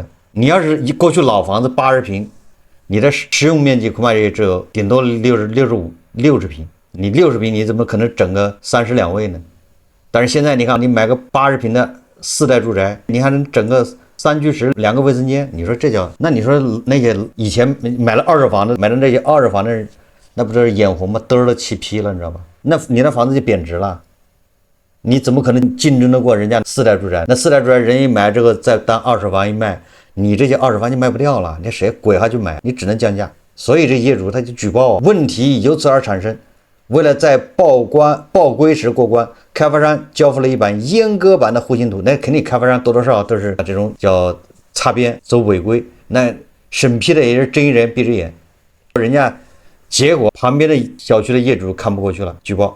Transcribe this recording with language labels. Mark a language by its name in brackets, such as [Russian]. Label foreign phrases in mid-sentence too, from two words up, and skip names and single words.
[Chinese] 你要是過去老房子80平，你的實用面積恐怕也只有頂多60平，你60平你怎麼可能整個30兩衛呢？但是現在你看，你買個80平的4代住宅，你還能整個3居室2個衛生間，你說這叫？那你說那些以前買了二手房的，買的那些二手房的人，那不就是眼紅嗎？嘚都起皮了，你知道吧？那你那房子就貶值了，你怎麼可能競爭得過人家4代住宅？那4代住宅人一買這個再當二手房一賣，你這些二手房就賣不掉了，你誰鬼還去買？你只能降價。所以这業主他就舉報，問題由此而產生。為了在報歸時過關，開發商交付了一版閹割版的戶型圖，那肯定開發商多多少少都是這種叫擦邊走違規，那審批的也是睜一人閉隻眼，人家結果旁邊的小區的業主看不過去了，舉報。